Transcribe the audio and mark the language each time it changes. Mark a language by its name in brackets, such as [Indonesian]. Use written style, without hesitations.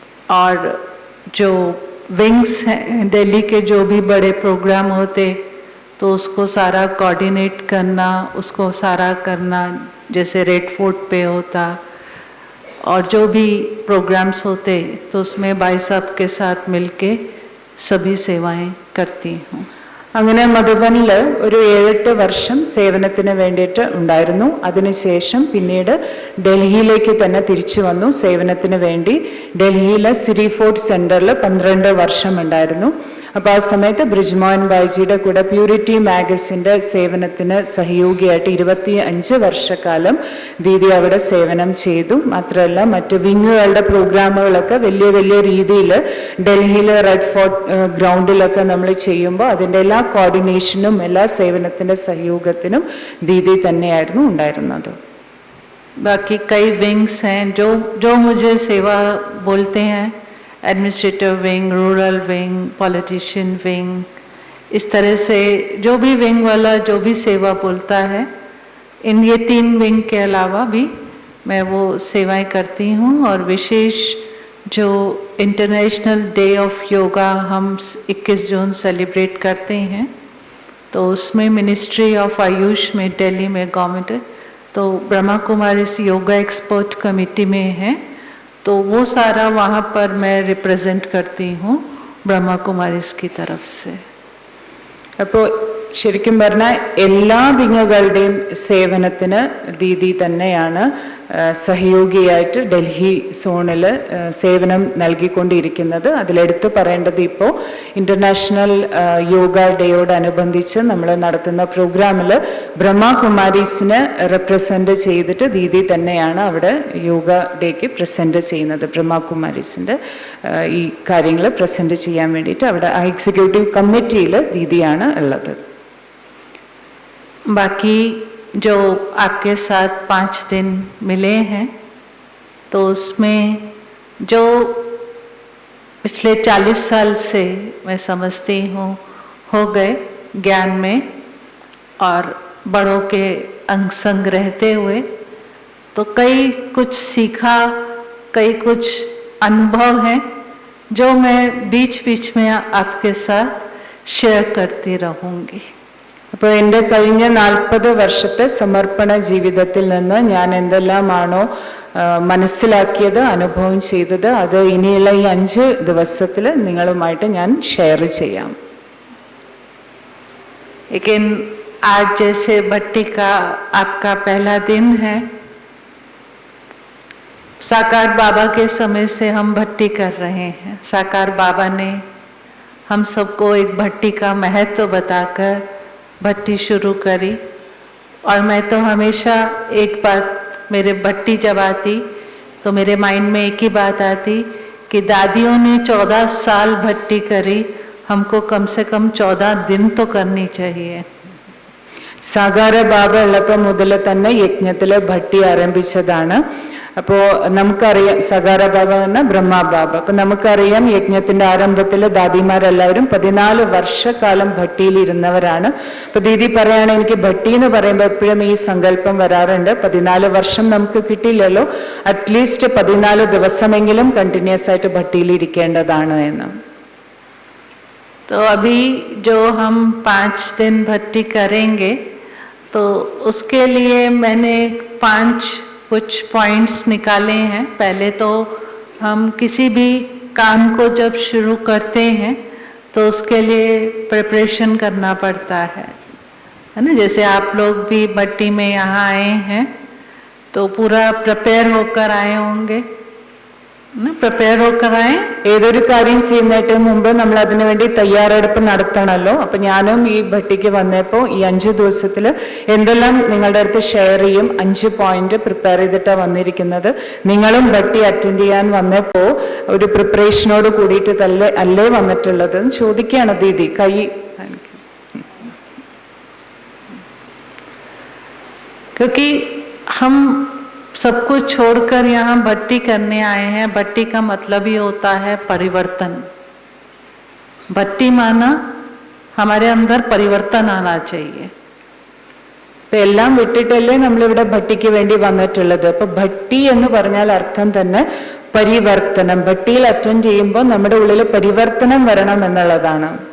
[Hindi] और जो विंग्स हैं दिल्ली के, जो भी बड़े प्रोग्राम होते तो उसको सारा कोऑर्डिनेट करना, उसको सारा करना, जैसे रेड फोर्ट पे होता और जो भी प्रोग्राम्स होते तो उसमें भाई साहब के साथ मिलके सभी सेवाएं करती हूँ. [Malayalam] അങ്ങനെ മധുബനിൽ ഒരു 7-8 വർഷം സേവനത്തിന് വേണ്ടിയിട്ട് ഉണ്ടായിരുന്നു. അതിനുശേഷം പിന്നീട് ഡൽഹിയിലേക്ക് തന്നെ തിരിച്ചു വന്നു സേവനത്തിന് വേണ്ടി. ഡൽഹിയിലെ സിരി ഫോർട്ട് സെന്ററിൽ 12 വർഷം ഉണ്ടായിരുന്നു. അപ്പോൾ ആ സമയത്ത് ബ്രിജ്മോഹൻ ബായിജിയുടെ കൂടെ പ്യൂരിറ്റി മാഗസിൻ്റെ സേവനത്തിന് സഹയോഗിയായിട്ട് 25 വർഷക്കാലം ദീദി അവിടെ സേവനം ചെയ്തു. മാത്രമല്ല മറ്റ് വിങ്ങുകളുടെ പ്രോഗ്രാമുകളൊക്കെ വലിയ വലിയ രീതിയിൽ ഡൽഹിയിൽ റെഡ് ഫോർട്ട് ഗ്രൗണ്ടിലൊക്കെ നമ്മൾ ചെയ്യുമ്പോൾ അതിൻ്റെ എല്ലാ കോർഡിനേഷനും എല്ലാ സേവനത്തിൻ്റെ സഹയോഗത്തിനും ദീദി തന്നെയായിരുന്നു ഉണ്ടായിരുന്നത്. [Hindi] बाकी कई विंग्स हैं जो मुझे सेवा बोलते हैं, administrative wing, rural wing, politician wing, इस तरह से जो भी विंग वाला जो भी सेवा बोलता है, इन ये 3 विंग के अलावा भी मैं वो सेवाएं करती हूँ. और विशेष जो इंटरनेशनल डे ऑफ योगा हम 21 जून सेलिब्रेट करते हैं, तो उसमें मिनिस्ट्री ऑफ आयुष में दिल्ली में गवर्नमेंट तो Brahma Kumari yoga expert committee में है, तो वो सारा वहाँ पर मैं रिप्रेजेंट करती हूँ ब्रह्मा कुमारीज की तरफ से. [Malayalam] അപ്പോൾ ശരിക്കും പറഞ്ഞാൽ എല്ലാ വിങ്ങുകളുടെയും സേവനത്തിന് ദീദി തന്നെയാണ് സഹയോഗിയായിട്ട് ഡൽഹി സോണിൽ സേവനം നൽകിക്കൊണ്ടിരിക്കുന്നത്. അതിലെടുത്തു പറയേണ്ടത് ഇപ്പോൾ ഇൻ്റർനാഷണൽ യോഗ ഡേയോടനുബന്ധിച്ച് നമ്മൾ നടത്തുന്ന പ്രോഗ്രാമിൽ ബ്രഹ്മകുമാരീസിനെ റെപ്രസെൻ്റ് ചെയ്തിട്ട് ദീദി തന്നെയാണ് അവിടെ യോഗ ഡേക്ക് പ്രസൻറ്റ് ചെയ്യുന്നത്. ബ്രഹ്മകുമാരീസിൻ്റെ ഈ കാര്യങ്ങൾ പ്രസൻറ്റ് ചെയ്യാൻ വേണ്ടിയിട്ട് അവിടെ ആ എക്സിക്യൂട്ടീവ് കമ്മിറ്റിയിൽ ദീദിയാണ് ഉള്ളത്. [Hindi] बाकी जो आपके साथ 5 दिन मिले हैं, तो उसमें जो पिछले 40 साल से मैं समझती हूँ हो गए ज्ञान में और बड़ों के अंग संग रहते हुए, तो कई कुछ सीखा, कई कुछ अनुभव हैं जो मैं बीच बीच में आपके साथ शेयर करती रहूँगी. [Malayalam] അപ്പോൾ എൻ്റെ കഴിഞ്ഞ 40 വർഷത്തെ സമർപ്പണ ജീവിതത്തിൽ നിന്ന് ഞാൻ എന്തെല്ലാമാണോ മനസ്സിലാക്കിയത്, അനുഭവം ചെയ്തത്, അത് ഇനിയുള്ള ഈ 5 ദിവസത്തിൽ നിങ്ങളുമായിട്ട് ഞാൻ ഷെയർ ചെയ്യാം. [Hindi] लेकिन आज जैसे भट्टी का आपका पहला दिन है, साकार बाबा के समय से हम भट्टी कर रहे हैं. साकार बाबा ने हम सबको एक भट्टी का महत्व बताकर भट्टी शुरू करी. और मैं तो हमेशा एक बात, मेरे भट्टी जब आती तो मेरे माइंड में एक ही बात आती कि दादियों ने 14 साल भट्टी करी, हमको कम से कम 14 दिन तो करनी चाहिए. [Malayalam] സാഗാര ബാബ ഉള്ളപ്പോൾ മുതൽ തന്നെ യജ്ഞത്തിൽ ഭട്ടി ആരംഭിച്ചതാണ്. അപ്പോൾ നമുക്കറിയാം സഗാര ബാബ എന്ന ബ്രഹ്മ ബാബ. അപ്പം നമുക്കറിയാം യജ്ഞത്തിന്റെ ആരംഭത്തിൽ ദാദിമാരെല്ലാവരും 14 വർഷക്കാലം ഭട്ടിയിൽ ഇരുന്നവരാണ്. അപ്പൊ ദീദി പറയാണ്, എനിക്ക് ഭട്ടി എന്ന് പറയുമ്പോൾ എപ്പോഴും ഈ സങ്കല്പം വരാറുണ്ട്, 14 വർഷം നമുക്ക് കിട്ടില്ലല്ലോ, അറ്റ്ലീസ്റ്റ് 14 ദിവസമെങ്കിലും കണ്ടിന്യൂസ് ആയിട്ട് ഭട്ടിയിൽ ഇരിക്കേണ്ടതാണ് എന്ന്. [Hindi] तो अभी जो हम 5 दिन भट्टी करेंगे, तो उसके लिए मैंने 5 कुछ पॉइंट्स निकाले हैं. पहले तो हम किसी भी काम को जब शुरू करते हैं तो उसके लिए प्रिपरेशन करना पड़ता है ना. जैसे आप लोग भी भट्टी में यहाँ आए हैं तो पूरा प्रिपेयर होकर आए होंगे ना. प्रिपेयर होकर आए. [Malayalam] ഏതൊരു കാര്യം ചെയ്യുന്നതിന് മുമ്പ് നമ്മൾ അതിനു വേണ്ടി തയ്യാറെടുപ്പ് നടത്തണമല്ലോ. അപ്പൊ ഞാനും ഈ ഭട്ടിക്ക് വന്നപ്പോൾ ഈ 5 ദിവസത്തിൽ എന്തെല്ലാം നിങ്ങളുടെ അടുത്ത് ഷെയർ ചെയ്യും, 5 പോയിന്റ് പ്രിപ്പയർ ചെയ്തിട്ടാണ് വന്നിരിക്കുന്നത്. നിങ്ങളും ഭട്ടി അറ്റൻഡ് ചെയ്യാൻ വന്നപ്പോൾ ഒരു പ്രിപ്പറേഷനോട് കൂടിയിട്ട് അല്ലേ വന്നിട്ടുള്ളത് ചോദിക്കുകയാണ് ദീദി. കൈ [Hindi] क्योंकि हम सब कुछ छोड़कर यहाँ भट्टी करने आए हैं. भट्टी का मतलब ही होता है परिवर्तन. भट्टी माना हमारे अंदर परिवर्तन आना चाहिए. [Malayalam] എല്ലാം വിട്ടിട്ടല്ലേ നമ്മളിവിടെ ഭട്ടിക്ക് വേണ്ടി വന്നിട്ടുള്ളത്. അപ്പൊ ഭട്ടി എന്ന് പറഞ്ഞാൽ അർത്ഥം തന്നെ പരിവർത്തനം. ഭട്ടിയിൽ അറ്റൻഡ് ചെയ്യുമ്പോൾ നമ്മുടെ ഉള്ളിൽ പരിവർത്തനം വരണം എന്നുള്ളതാണ്.